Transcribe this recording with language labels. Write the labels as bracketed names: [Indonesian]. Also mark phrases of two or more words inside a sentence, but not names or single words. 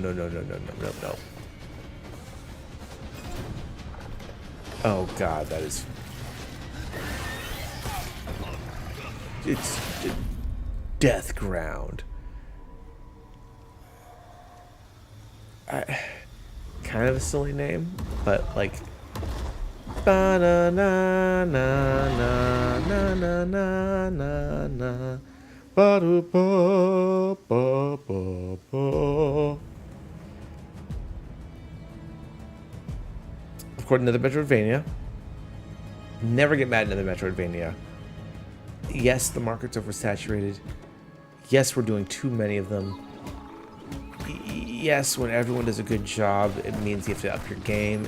[English] Oh God, that is. It's death ground. kind of a silly name, but like ba na na na na na na na na na ba do ba ba ba ba. Of course, another Metroidvania. Never get mad at another Metroidvania. Yes, the market's oversaturated. Yes, we're doing too many of them. Yes, when everyone does a good job, it means you have to up your game.